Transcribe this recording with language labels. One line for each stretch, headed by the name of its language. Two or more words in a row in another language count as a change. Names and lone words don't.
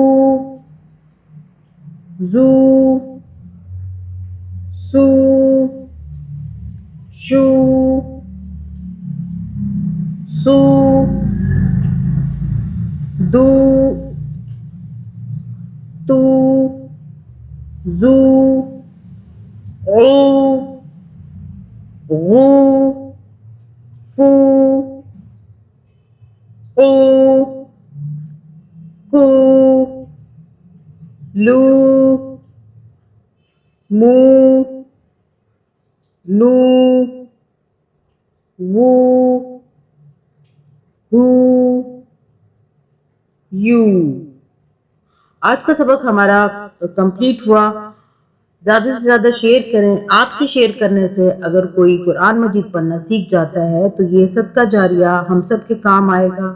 Arabic: زو، سو، شو، سو، دو، تو، زو، او، غو، فو، او، کو، لو، مو، نو، وو، ہو، یو.
Urdu: آج کا سبق ہمارا کمپلیٹ ہوا. زیادہ سے زیادہ شیئر کریں. آپ کے شیئر کرنے سے اگر کوئی قرآن مجید پڑھنا سیکھ جاتا ہے تو یہ صدقہ جاریہ ہم سب کے کام آئے گا.